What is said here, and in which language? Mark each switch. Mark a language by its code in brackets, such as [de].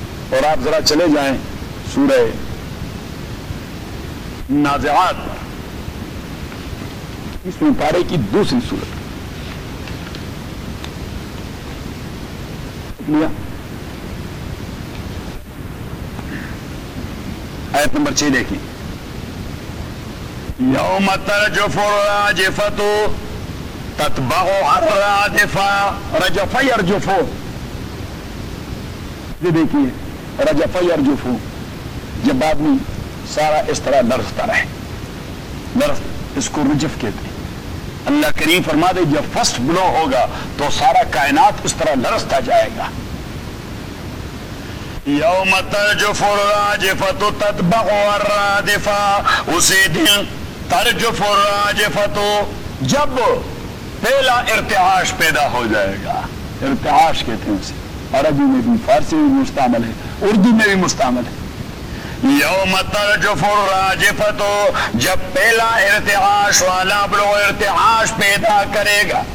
[ur] اور آپ ذرا چلے جائیں سورہ نازعات, اس پارے کی دوسری سورت, آیت نمبر 6 دیکھیں. [ar] یوم ترجف الراجفۃ تتبعها الرادفۃ. [ur] رجف یرجف, یہ دیکھیے رجف یرجف, جب آدمی سارا اس طرح لرزتا رہے, لرز اس کو رجف کہتے ہیں. اللہ کریم فرما دے جب فرسٹ بلو ہوگا تو سارا کائنات اس طرح لرزتا جائے گا. [ar] یوم ترجف الراجفۃ تتبعها الرادفۃ, اسی دن ترجف الراجفۃ, [ur] جب پہلا ارتعاش پیدا ہو جائے گا. ارتعاش کہتے ہیں اسے, عربی میں بھی, فارسی میں مستعمل ہے, اردو میں بھی مستعمل ہے. [ar] یوم ترجف الراجفۃ, [ur] جب پہلا ارتعاش والا بلو ارتعاش پیدا کرے گا